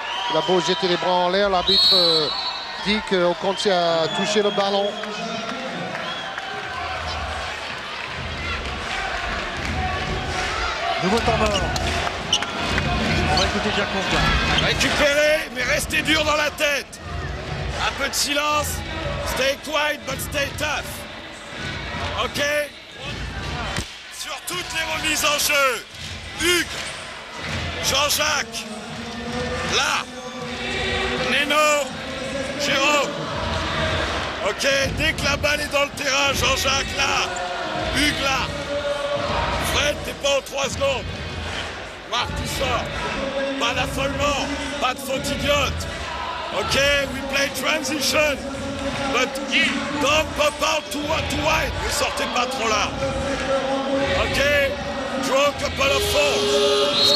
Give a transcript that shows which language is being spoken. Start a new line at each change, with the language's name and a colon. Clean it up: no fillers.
French: Il a beau jeter les bras en l'air, l'arbitre dit qu'Okontse a touché le ballon. Nouveau temps mort. On va écouter Jacques Monclar. Récupérez, mais restez dur dans la tête. Un peu de silence.
English: Stay quiet, but stay tough. OK?
French: Sur toutes les remises en jeu, Hugues, Jean-Jacques, là, Neno, Jérôme. OK? Dès que la balle est dans le terrain, Jean-Jacques, là, Hugues, là. Fred, t'es pas aux 3 secondes. Marc, tu sors. Pas d'affolement, pas de faute idiote.
English: OK, we play transition. But don't pop out too wide.
French: Ne sortez pas trop là.
English: OK, draw a couple of fours.